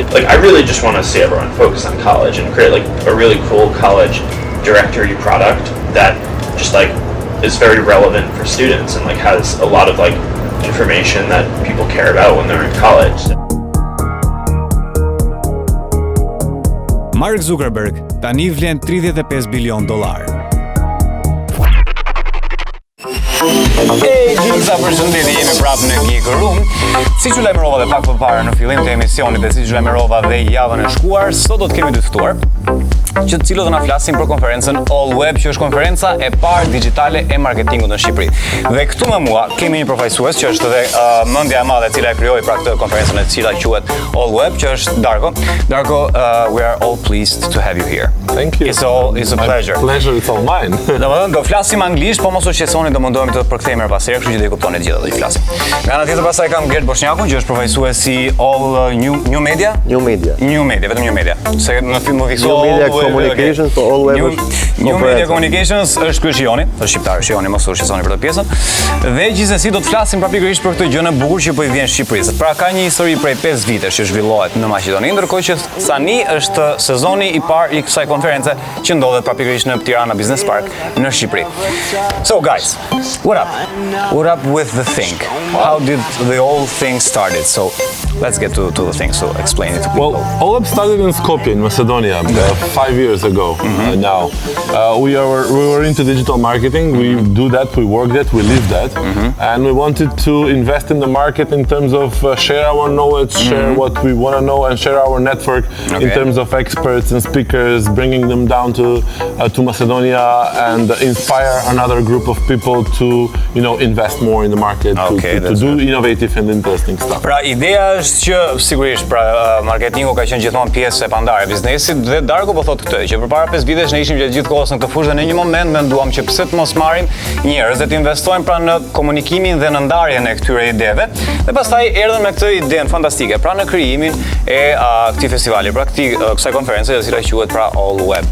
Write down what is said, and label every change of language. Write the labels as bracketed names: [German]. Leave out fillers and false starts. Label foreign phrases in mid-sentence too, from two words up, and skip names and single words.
[English] Like I really just want to see everyone focus on college and create like a really cool college directory product that just like is very relevant for students and like has a lot of like information that people care about when they're in college. [Albanian] Mark Zuckerberg tani vlen $35 bilion. Gjitha përshëndetje, jemi prapë në Geek Room. Siç u lajmërova dhe pak më parë në fillim të emisionit dhe siç u lajmërova dhe javën e shkuar, sot do të kemi dy të ftuar, që të cilët do na flasin për konferencën All Web, që është konferenca e parë digjitale e marketingut në Shqipëri. Dhe këtu me mua kemi një përfaqësues që është edhe mendja e madhe e cila e krijoi pra këtë konferencën e cila quhet All Web, që është Darko. [English] Darko, we are all pleased to have you here. Thank you. It's a pleasure. Pleasure is all mine. [Albanian] Domethënë do flasim anglisht, po mos u shqetësoni, do mundohemi të përkthejmë her pas here, kështu që do i kuptoni të gjithë do i flasim. Nga ana tjetër pastaj kam Gert Boshnjakun, që është përfaqësues i All New Media. New Media, vetëm New Media. Se në film më fikso New Media Communications, po All Web. New Media Communications është ky Shioni, është shqiptar Shioni, mos u shqetësoni për këtë pjesën. Dhe gjithsesi do të flasim pikërisht për këtë gjë e bukur që po i vjen Shqipërisë. Pra ka një histori prej 5 vitesh që zhvillohet në Maqedoni, ndërkohë që tani është sezoni i parë i kësaj konference që ndodhet pikërisht në Tirana Business Park në Shqipëri. [English] So guys, what up? What up with the thing? How did the whole thing started? So let's get to the thing, so explain it to people. Well, All Web started in Skopje, in Macedonia, 5 years ago now. We were into digital marketing, we do that, we work that, we live that, and we wanted to invest in the market in terms of share our knowledge, share what we want to know, and share our network in terms of experts and speakers, bringing them down to Macedonia and inspire another group of people to invest more in the market, to do innovative and interesting stuff. [Albanian] Pra ideja është që sigurisht pra marketingu ka qenë gjithmonë pjesë e pandare e biznesit dhe Darko po thotë këtë që përpara 5 vitesh ne ishim gjithë kohës në këtë fushë dhe në një moment menduam që pse të mos marrim njerëz dhe të investojmë pra në komunikimin dhe në ndarjen e këtyre ideve dhe pastaj erdhën me këtë idenë fantastike pra në krijimin e këtij festivali, pra kësaj konferencë e cila quhet pra All Web.